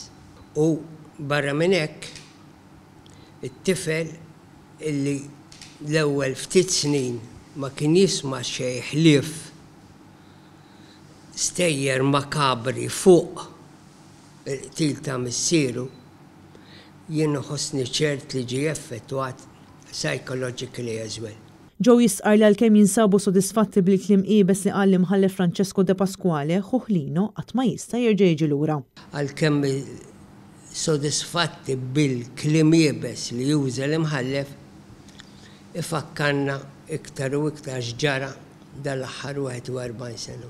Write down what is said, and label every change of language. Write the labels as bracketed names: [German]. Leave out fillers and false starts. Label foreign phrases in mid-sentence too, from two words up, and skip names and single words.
[Maltese] U barra minn hekk it-tifel illi l-ewwel ftit snin ma kien jisma' xejn ħlief stejjer makabri fuq il-qtil ta' missieru, jien ħossni ċert li ġie effettwat [English] psychologically as well. [Maltese] Joe jisqar li għalkemm jinsabu sodisfatti bil-kliem qiebes li qal l-imħallef Francesco De Pasquale, ħuh Lino qatt ma jista' jerġa' jiġi lura. Għalkemm sodisfatti bil-kliem qiebes li juża l-imħallef ifakkarna iktar u iktar x'ġara dal-aħħar 41 sena.